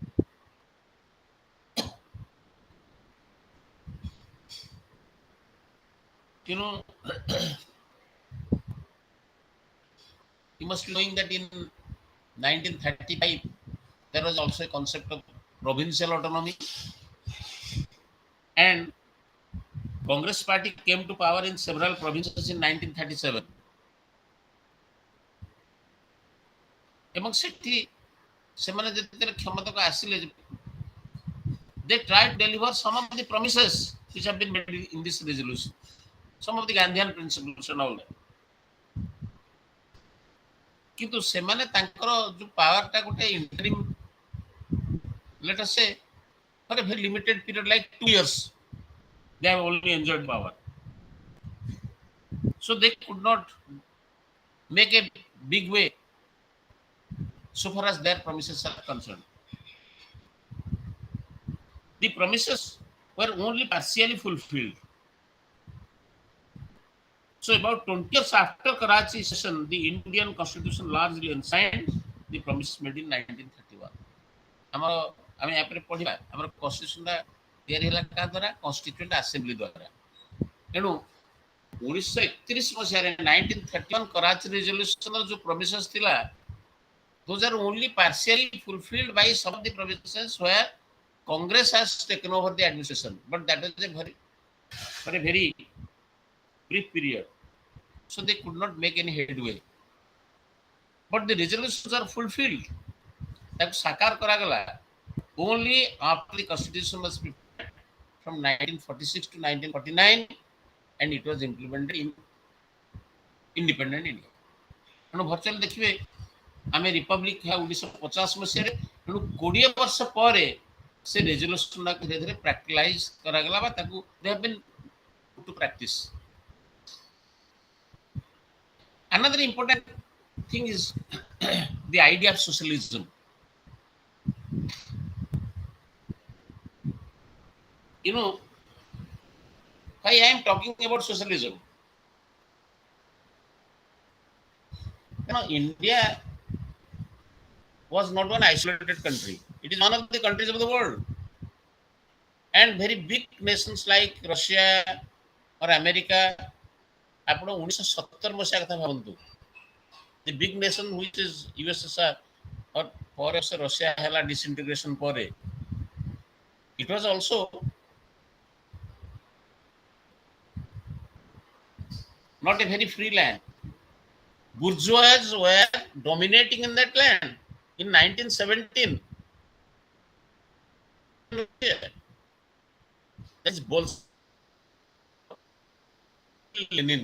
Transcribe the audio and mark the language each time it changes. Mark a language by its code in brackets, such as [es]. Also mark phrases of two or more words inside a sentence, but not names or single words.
[en] You know, you must be knowing that in 1935 there was also a concept of provincial autonomy, and Congress party came to power in several provinces in 1937. [or] ଏବଂ ସେଟି ସେମାନେ ଯେତେବେଳେ କ୍ଷମତାକୁ ଆସିଲେ, [en] they tried to deliver some of the promises which have been made in this resolution, some of the Gandhian principles and all that. [or] କିନ୍ତୁ ସେମାନେ ତାଙ୍କର ଯୋଉ ପାୱାରଟା ଗୋଟେ ଇଣ୍ଟରିମ୍, [en] let us say for a very limited period like 2 years, they have only enjoyed power. So they could not make a big way so far as their promises are concerned. The promises were only partially fulfilled. So about 20 years after Karachi session, the Indian constitution largely enshrined the promises made in 1931. [or] ଆମର ଆମେ ୟାପରେ ପଢିବା ଆମର କନଷ୍ଟିଟ୍ୟୁସନଟା ତିଆରି ହେଲା କାହା ଦ୍ୱାରା? [en] constituent assembly [or] ଦ୍ୱାରା. ତେଣୁ 1931 ମସିହାରେ 1931 କରାଚି ରେଜଲ୍ୟୁସନର ଯୋଉ ପ୍ରୋଭିଜନ୍ସ ଥିଲା, [en] those are only partially fulfilled by some of the provisions where Congress has taken over the administration, but that is a very for a very brief period, so they could not make any headway. But the resolutions are fulfilled. [or] ତାକୁ ସାକାର କରାଗଲା [en] only after the constitution was prepared from 1946 to 1949, and it was implemented in independent India. [or] ତେଣୁ ଭର୍ଚୁଆଲି ଦେଖିବେ ଆମେ ରିପବ୍ଲିକ ହେଲା 1950 ମସିହାରେ, ତେଣୁ 20 ବର୍ଷ ପରେ ସେ ରେଜଲ୍ୟୁସନଟାକୁ ଧୀରେ ଧୀରେ ପ୍ରାକ୍ଟିକାଲାଇଜ କରାଗଲା ବା ତାକୁ [en] they have been put to practice. Another important thing is the idea of socialism. You know, why I am talking about socialism? You know, India was not one isolated country. It is one of the countries of the world. And very big nations like Russia or America, [or] ଆପଣ 1970 ମସିହା କଥା ଭାବନ୍ତୁ, [en] the big nation which is USSR or [or] ପରେ ରଷିଆ ହେଲା [en] disintegration ପରେ, it was also not a very free land. Bourgeois were dominating in that land in 1917. That's Lenin.